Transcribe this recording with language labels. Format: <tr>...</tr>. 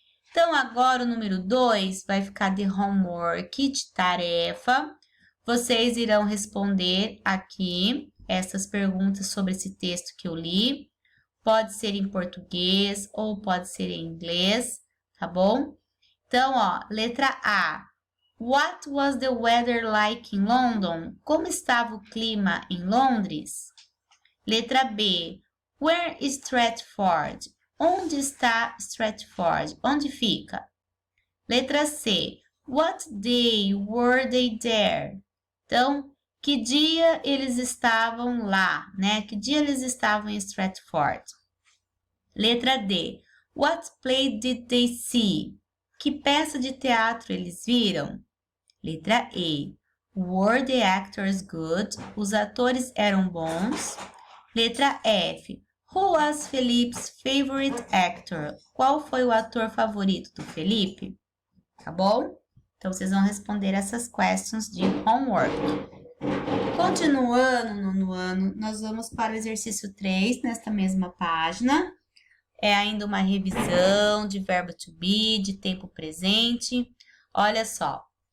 <pt>Então, agora o número 2 vai ficar de homework, de tarefa. Vocês irão responder aqui essas perguntas sobre esse texto que eu li. Pode ser em português ou pode ser em inglês, tá bom? Então, ó, letra A.</pt> <en>What was the weather like in London?</en> <pt>Como estava o clima em Londres?</pt> <en>Letra B. Where is Stratford?</en> <pt>Onde está Stratford? Onde fica? Letra C.</pt> <en>What day were they there?</en> <pt>Então, que dia eles estavam lá, né? Que dia eles estavam em Stratford? Letra D. What play did they see? Que peça de teatro eles viram?</pt> <en>Letra E. Were the actors good?</en> <pt>Os atores eram bons? Letra F.</pt> <en>Who was Felipe's favorite actor?</en> <pt>Qual foi o ator favorito do Felipe? Tá bom? Então, vocês vão responder essas questions de homework. Continuando no ano, nós vamos para o exercício 3, nesta mesma página. É ainda uma revisão de verbo to be, de tempo presente. Olha só.</pt>